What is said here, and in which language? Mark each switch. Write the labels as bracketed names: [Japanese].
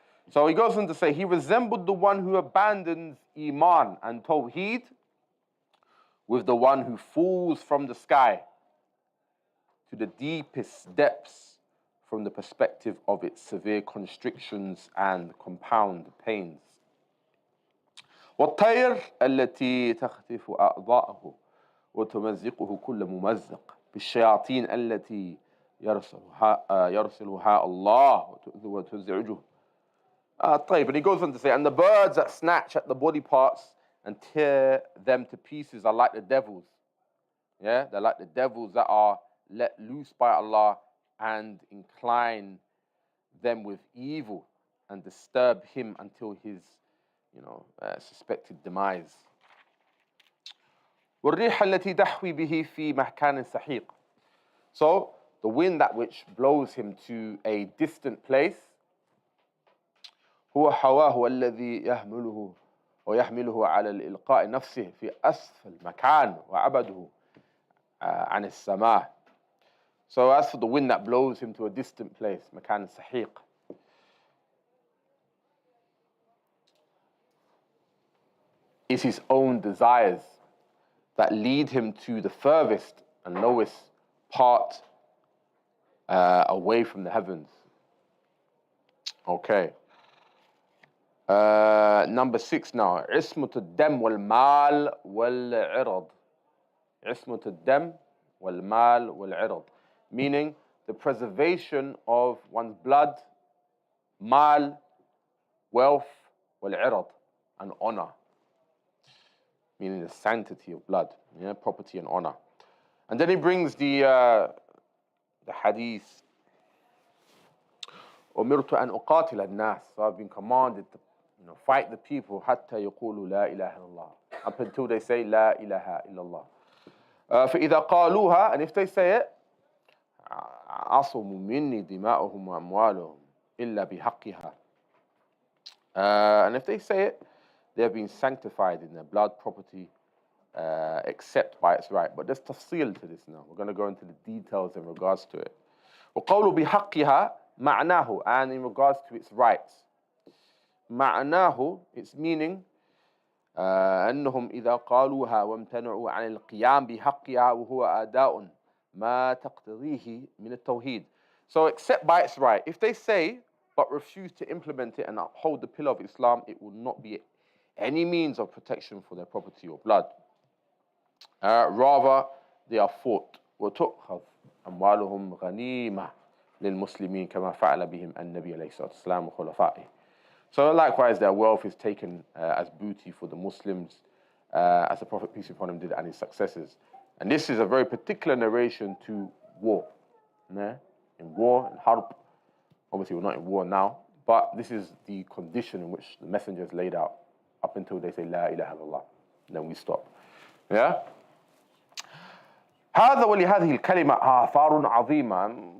[English] So he goes on to say, he resembled the one who abandons Iman and Tawheed with the one who falls from the sky to the deepest depths from the perspective of its severe constrictions and compound pains. [Arabic] والطير التي تخطف أعضاءه وتمزقه كل ممزق بالشياطين التي يرسلها الله وتزعجه. طيب, [English] and he goes on to say, and the birds that snatch at the body parts and tear them to pieces are like the devils. Yeah, they're like the devils that are let loose by Allah and incline them with evil and disturb him until his, suspected demise. [Arabic] والريح التي تحوي به في مكان سحيق. [English] So the wind that which blows him to a distant place, [Arabic] هو حواه الذي يحمله ويحمله على الإلقاء نفسه في أسفل مكان وعبده عن السماء. [English] So as for the wind that blows him to a distant place, [Arabic] مكان سحيق, [English] is his own desires that lead him to the furthest and lowest part away from the heavens. Okay. Number 6 now. [Arabic] عصمة الدم والمال والعرض. عصمة الدم والمال والعرض. [English] Meaning the preservation of one's blood, mal, wealth, [Arabic] والعرض, [English] and honor. Meaning the sanctity of blood, property and honor. And then he brings the hadith, [Arabic] أمرت أن أقاتل الناس. [English] So I've been commanded to fight the people [Arabic] حتى يقولوا لا إله إلا الله, [English] up until they say [Arabic] لا إله إلا الله. فإذا قالوها, [English] and if they say it, [Arabic] عصموا مني دماؤهم وأموالهم إلا بحقها. [English] And if they say it, they have been sanctified in their blood, property, except by its right. But there's tafsil to this now. We're going to go into the details in regards to it. [Arabic] وقولوا بحقها معناه, [English] and in regards to its rights. [Arabic] معناه, [English] its meaning, [Arabic] أنهم إذا قالوها وامتنعوا عن القيام بحقها وهو أداء ما تقتضيه من التوحيد. [English] So except by its right. If they say but refuse to implement it and uphold the pillar of Islam, it will not be any means of protection for their property or blood. Rather, they are fought. [Arabic] وتؤخذ أموالهم غنيمة للمسلمين كما فعل بهم النبي عليه الصلاة والسلام وخلفائه. [English] So likewise, their wealth is taken as booty for the Muslims, as the Prophet, peace be upon him, did and his successors. And this is a very particular narration to war. In war, in harb, obviously we're not in war now, but this is the condition in which the messengers laid out up until they say [Arabic] La ilaha illallah. [English] Then we stop. Yeah? [Arabic] هذا ولهذه الكلمة آثار عظيمة.